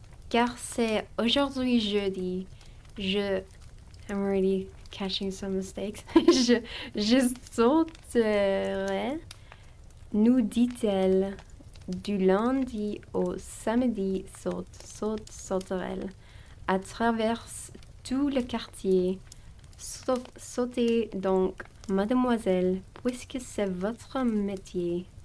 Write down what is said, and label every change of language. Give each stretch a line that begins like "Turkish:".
French: Car c'est aujourd'hui jeudi.
English: I'm already catching some mistakes.
French: je sauterai, nous dit-elle. Du lundi au samedi, sauterelle à travers tout le quartier. Sautez donc, mademoiselle, puisque c'est votre métier.